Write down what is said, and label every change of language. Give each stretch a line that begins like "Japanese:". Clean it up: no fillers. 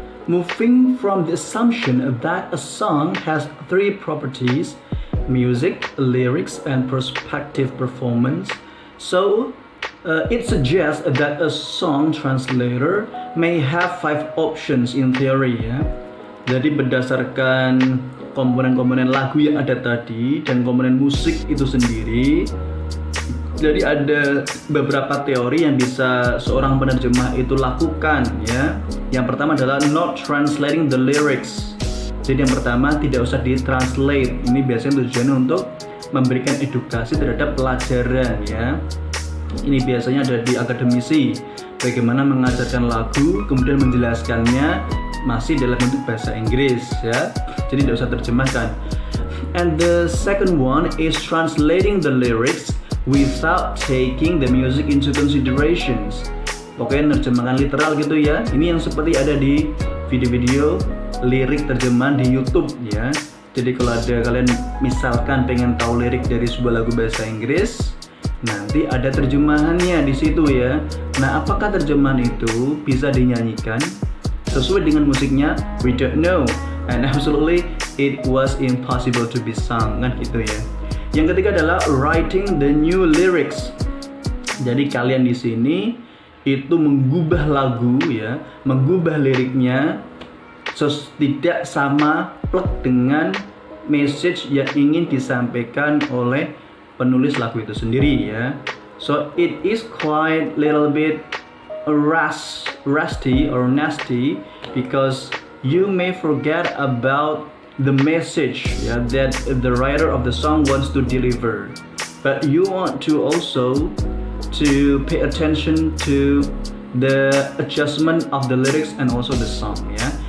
English: Moving from the assumption that a song has three properties: music, lyrics, and perspective performance. So, it suggests that a song translator may have 5 options in theory ya.
Indonesian: Jadi berdasarkan komponen-komponen lagu yang ada tadi dan komponen musik itu sendiri, jadi ada beberapa teori yang bisa seorang penerjemah itu lakukan ya. Yang pertama adalah not translating the lyrics. Jadi yang pertama tidak usah ditranslate. Ini biasanya tujuannya untuk memberikan edukasi terhadap pelajaran ya. Ini biasanya ada di akademisi, bagaimana mengajarkan lagu kemudian menjelaskannya masih dalam bentuk bahasa Inggris ya. Jadi tidak usah terjemahkan.
English: And the second one is translating the lyrics without taking the music into considerations.
Indonesian: Pokoknya nerjemahkan literal gitu ya. Ini yang seperti ada di video-video lirik terjemahan di YouTube ya. Jadi kalau ada kalian misalkan pengen tahu lirik dari sebuah lagu bahasa Inggris, nanti ada terjemahannya di situ ya. Nah, apakah terjemahan itu bisa dinyanyikan sesuai dengan musiknya?
English: We don't know. And absolutely it was impossible to be sung, kan gitu ya.
Indonesian: Yang ketiga adalah writing the new lyrics. Jadi kalian di sini itu mengubah lagu ya, mengubah liriknya tidak sama plek dengan message yang ingin disampaikan oleh penulis lagu itu sendiri ya.
English: So it is quite little bit rusty or nasty because you may forget about the message that the writer of the song wants to deliver, but you want to also to pay attention to the adjustment of the lyrics and also the song ya.